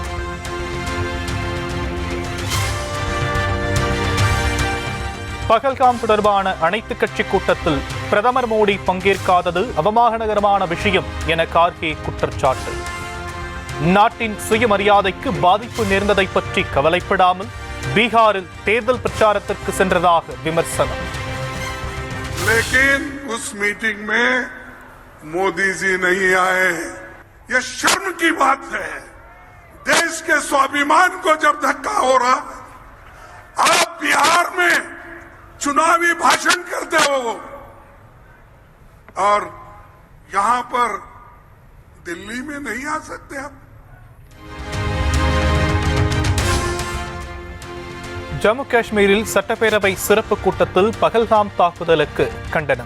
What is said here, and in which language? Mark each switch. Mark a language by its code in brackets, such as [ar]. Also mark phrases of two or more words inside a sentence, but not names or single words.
[ta] பகல்காம் தொடர்பான அனைத்து கட்சி கூட்டத்தில் பிரதமர் மோடி பங்கேற்காதது அவமானகரமான விஷயம் என கார்கே குற்றச்சாட்டு. நாட்டின் சுயமரியாதைக்கு பாதிப்பு நேர்ந்ததை பற்றி கவலைப்படாமல் பீகாரில் தேர்தல் பிரச்சாரத்திற்கு சென்றதாக விமர்சனம். [hi] लेकिन उस मीटिंग में मोदी जी नहीं आए, यह शर्म की बात है। देश के स्वाभिमान को जब धक्का हो रहा, आप बिहार में चुनावी भाषण करते हो और यहां पर दिल्ली में नहीं आ सकते आप। [ta] ஜம்மு காஷ்மீரில் சட்டப்பேரவை சிறப்பு கூட்டத்தில் பகல்காம் தாக்குதலுக்கு கண்டனம்.